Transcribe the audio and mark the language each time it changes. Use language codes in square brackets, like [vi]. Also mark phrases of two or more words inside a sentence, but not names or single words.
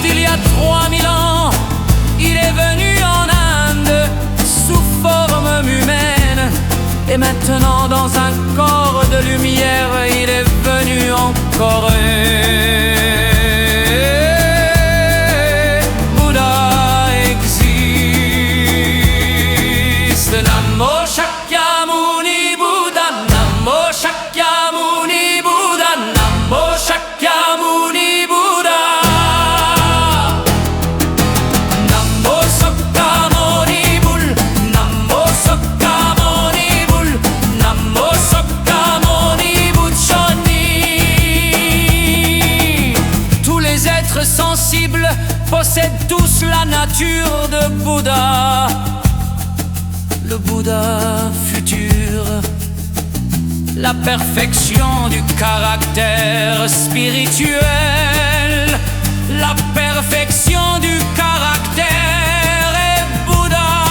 [fr] Il y a 3000 ans, il est venu en Inde sous forme humaine, et maintenant dans un corps de lumière, il est venu encore. Bouddha existe. Namo Shakyamuni Bouddha, Namo Shakyamuni Bouddha, Namo Shakyamuni Bouddha, Namo Sakyamuni Bull, Namo Sakyamuni Bull, Namo Sakyamuni Buchoni. Tous les êtres sensibles possèdent tous la nature de Bouddha, le Bouddha futur, la perfection du caractère spirituel, la perfection du caractère est Bouddha.